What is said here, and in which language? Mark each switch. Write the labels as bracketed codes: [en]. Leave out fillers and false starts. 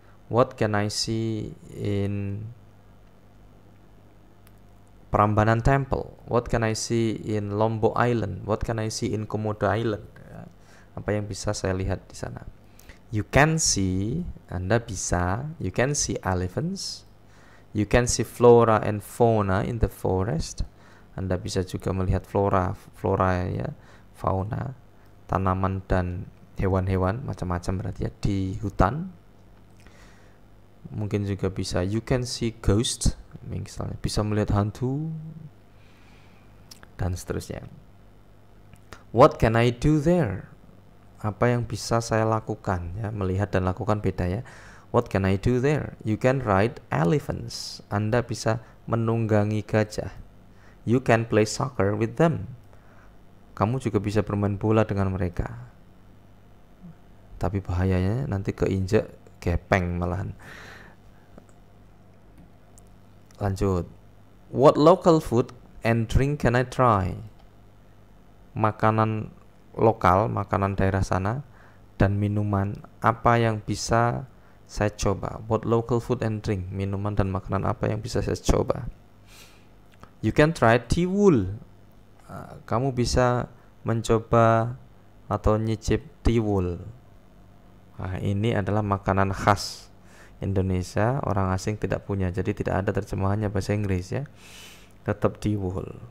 [en] What can I see in Prambanan Temple? What can I see in Lombok Island? What can I see in Komodo Island? [id] Apa yang bisa saya lihat di sana? [en] You can see, [id] Anda bisa, [en] you can see elephants. You can see flora and fauna in the forest. [id] Anda bisa juga melihat flora ya, fauna, tanaman dan hewan-hewan macam-macam berarti ya di hutan. Mungkin juga bisa [en] you can see ghost, [id] misalnya bisa melihat hantu dan seterusnya. [en] What can I do there? [id] Apa yang bisa saya lakukan ya, melihat dan lakukan beda ya. [en] What can I do there? You can ride elephants. [id] Anda bisa menunggangi gajah. [en] You can play soccer with them. [id] Kamu juga bisa bermain bola dengan mereka. Tapi bahayanya nanti keinjak gepeng malahan. Lanjut. [en] What local food and drink can I try? [id] Makanan lokal, makanan daerah sana dan minuman apa yang bisa saya coba? [en] What local food and drink? [id] Minuman dan makanan apa yang bisa saya coba? [en] You can try tiwul. [id] Kamu bisa mencoba atau nyicip tiwul. Nah, ini adalah makanan khas Indonesia, orang asing tidak punya, jadi tidak ada terjemahannya bahasa Inggris ya. Tetap tiwul.